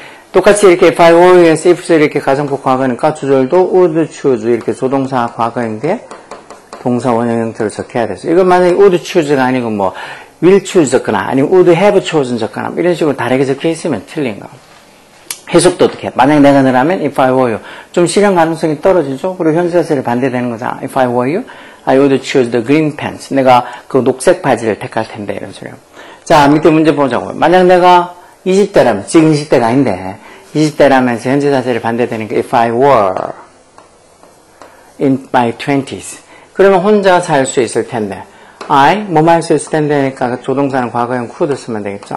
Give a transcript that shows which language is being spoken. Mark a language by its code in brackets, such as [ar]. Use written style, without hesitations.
[ko] 똑같이 이렇게 [en] if I were you, [ko] if 이렇게 가정법 과거니까 주절도 would choose 이렇게 조동사 과거인데 동사 원형 형태로 적혀야 되죠. 이건 만약에 would choose가 아니고 뭐 will choose 적거나 아니면 would have chosen 적거나 이런 식으로 다르게 적혀 있으면 틀린 거. 해석도 어떻게 해? 만약 내가 너라면 [en] if I were you [ko] 좀 실현 가능성이 떨어지죠. 그리고 현재 사실에 반대되는 거잖아. [en] If I were you, I would choose the green pants. [ko] 내가 그 녹색 바지를 택할 텐데 이런 소리요. 자 밑에 문제 보자고요. 만약 내가 20대라면 지금 20대가 아닌데 20대라면 현재 사실에 반대되는 게 [en] if I were in my 20s [ko] 그러면 혼자 살 수 있을 텐데 I 뭐뭐 할 수 있을 텐데니까 조동사는 과거형 could 쓰면 되겠죠.